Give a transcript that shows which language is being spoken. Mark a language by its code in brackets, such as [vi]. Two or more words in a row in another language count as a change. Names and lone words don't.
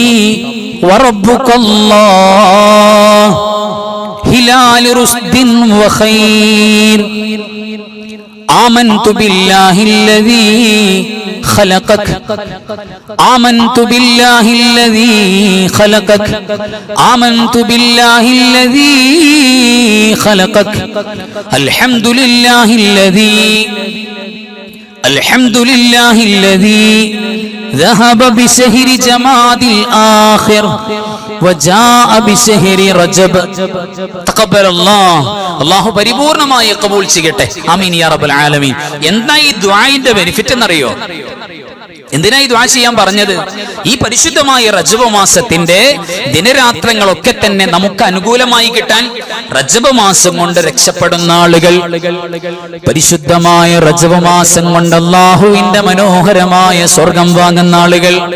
[ar] وربك الله هلال رشد وخير آمنت بالله الذي خلقك آمنت بالله الذي خلقك آمنت بالله الذي خلقك അൽഹംദുലില്ലാഹില്ലദീ ذهب بشهر جماد الآخر وجاء بشهر رجب تقبل الله. [ml] അല്ലാഹു പരിപൂർണമായി ഖബൂൽ ചെയ്യട്ടെ. [ar] آمين يا رب العالمين. [ml] എന്താ ഈ ദുആഇന്റെ ബെനിഫിറ്റ് എന്നറിയോ? എന്തിനാ ഈ ദുആ ചെയ്യാൻ പറഞ്ഞത്? ഈ പരിശുദ്ധമായ റജബ് മാസത്തിന്റെ ദിനരാത്രങ്ങളൊക്കെ തന്നെ നമുക്ക് അനുകൂലമായി കിട്ടാൻ റജബ് മാസം കൊണ്ട് രക്ഷപ്പെടുന്ന ആളുകൾ, പരിശുദ്ധമായ റജബ് മാസം കൊണ്ട് അല്ലാഹുവിന്റെ മനോഹരമായ സ്വർഗം വാങ്ങുന്ന ആളുകൾ,